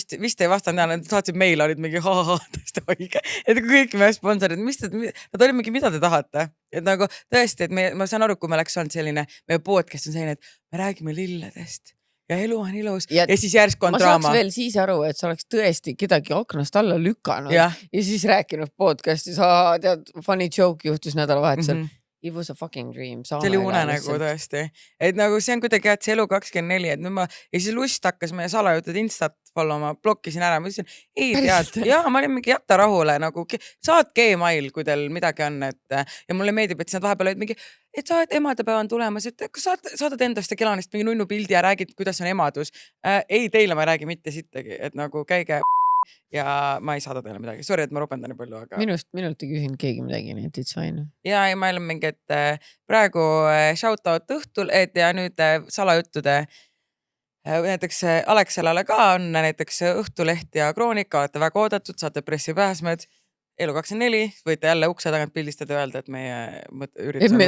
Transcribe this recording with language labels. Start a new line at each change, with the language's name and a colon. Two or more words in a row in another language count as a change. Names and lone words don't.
Estonian: Vist ei vastanud, nad saatsid meile, olid mingi tõesti haige, et kõik meie sponsorid, nad olid mingi, mida te tahate, et nagu tõesti, et ma saan aru, kui me oleks olnud selline, meie podcast on selline, et me räägime lilledest ja elu on ilus ja siis järsku on draama. Ma saaks veel siis aru, et sa oleks tõesti kedagi aknast alla lükanud ja siis rääkinud podcastis, tead,
English: funny joke
Estonian: juhtus nädalavahetusel.
English: It was a fucking dream.
Estonian: See oli unenägu tõesti. Et nagu see on kuidagi, et see Elu24, et ja siis Lust hakkas meie salajutud Instat followma, blokkisin ära, ma ütlesin, ei tead, ma olin mingi jätta rahule, nagu saatke email, kui teil midagi on, et ja mulle meeldib, et nad vahepeal olid mingi, et sa oled emadepäev on tulemas, et kas saadad endast ja Kelanist mingi nunnu pildi ja räägid, kuidas on emadus. Ei, teile ma ei räägi mitte sittagi, et nagu käige ja ma ei saada teile midagi. Sorry, et ma ropendan nii palju, aga... Minult ei küsinud keegi midagi, nii et
English: it's fine.
Estonian: Ja ma olen mingi, et praegu shoutout õhtul, ja nüüd salajuttude näiteks Alexelale ka on näiteks Õhtuleht ja Kroonika, olete väga oodatud, saate pressipääsmed. Elu24, võite jälle ukse tagant pildistada ja öelda, et meie üritus on